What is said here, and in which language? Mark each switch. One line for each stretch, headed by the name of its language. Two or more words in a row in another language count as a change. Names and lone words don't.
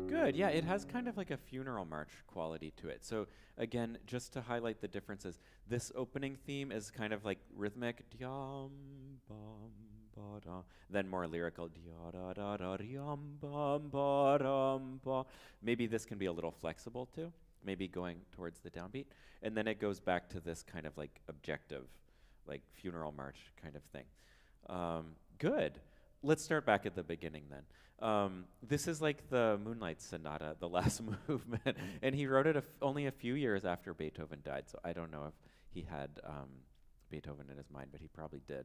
English: Good. Yeah, it has kind of like a funeral march quality to it. So again, just to highlight the differences, this opening theme is kind of like rhythmic, dyam, bam, ba, da, then more lyrical, dia, da, da, da, dyam, bam, ba, dam, ba. Maybe this can be a little flexible too, maybe going towards the downbeat. And then it goes back to this kind of like objective, like funeral march kind of thing. Good. Let's start back at the beginning then. This is like the Moonlight Sonata, the last movement, and he wrote it only a few years after Beethoven died, so I don't know if he had Beethoven in his mind, but he probably did.